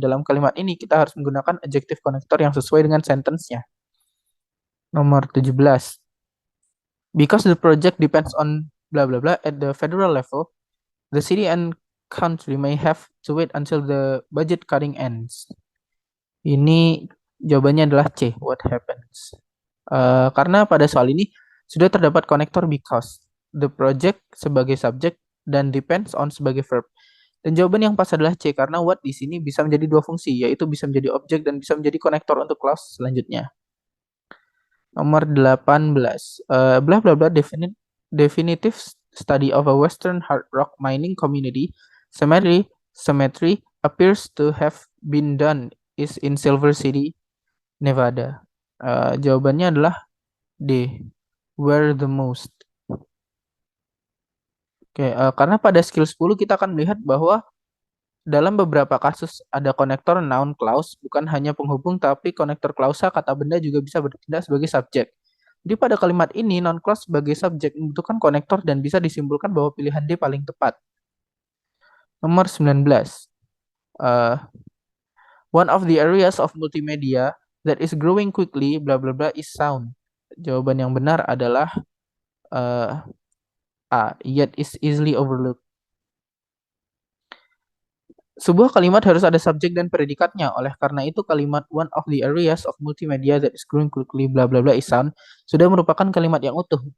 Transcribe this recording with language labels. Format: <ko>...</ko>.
<id>Dalam kalimat ini kita harus menggunakan adjective connector yang sesuai dengan sentence-nya. Nomor 17.</id> <en>Because the project depends on blah blah blah at the federal level, the city and country may have to wait until the budget cutting ends.</en> <id>Ini jawabannya adalah C.</id> <en>What happens?</en> <id>Karena pada soal ini sudah terdapat konektor because, the project sebagai subjek dan depends on sebagai verb. Dan jawaban yang pas adalah C karena what di sini bisa menjadi dua fungsi, yaitu bisa menjadi objek dan bisa menjadi konektor untuk clause selanjutnya. Nomor 18.</id> <en>Blah blah blah definitive study of a western hard rock mining community cemetery appears to have been done is in Silver City, Nevada.</en> <id>Jawabannya adalah D.</id> <en>Where the most.</en> <id>Oke, karena pada skill 10 kita akan melihat bahwa dalam beberapa kasus ada konektor noun clause, bukan hanya penghubung tapi konektor klausa kata benda juga bisa bertindak sebagai subjek. Jadi pada kalimat ini noun clause sebagai subjek membutuhkan konektor dan bisa disimpulkan bahwa pilihan D paling tepat. Nomor 19.</id> <en>One of the areas of multimedia that is growing quickly bla bla bla is sound.</en> <id>Jawaban yang benar adalah A,</id> <en>yet is easily overlooked.</en> <id>Sebuah kalimat harus ada subjek dan predikatnya. Oleh karena itu kalimat</id> <en>one of the areas of multimedia that is growing quickly bla bla bla is sound</en> <id>sudah merupakan kalimat yang utuh.</id>